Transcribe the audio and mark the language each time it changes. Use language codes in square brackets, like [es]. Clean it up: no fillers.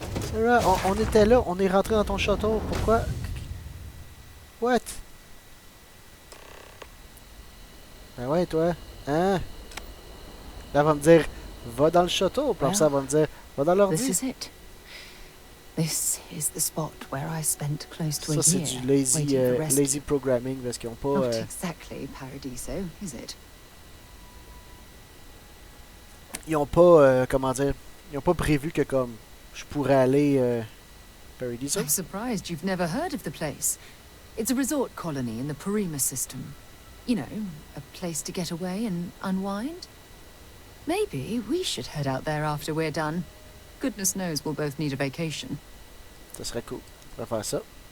[fr] Sarah, on était là, on est rentré dans ton château. Pourquoi? [en] What? [fr] Ben ouais, toi. Hein? Là, elle va me dire, va dans le château. Puis ça, elle va me dire, va dans l'ordi. [en] This is it. This is the spot where I spent close to a [fr] Ça, c'est [en] year [fr] du lazy programming parce qu'ils ont pas... [en] Not exactly Paradiso, is it? [fr] Ils ont pas, comment dire, ils ont pas prévu que comme je pourrais aller Paradiso. [en] I'm surprised you've never heard of the place. It's a resort colony in the Parima system. You know, a place to get away and unwind. Maybe we should head out there after we're done. Goodness knows we'll both need a vacation. [fr] Ça serait cool. On va faire ça.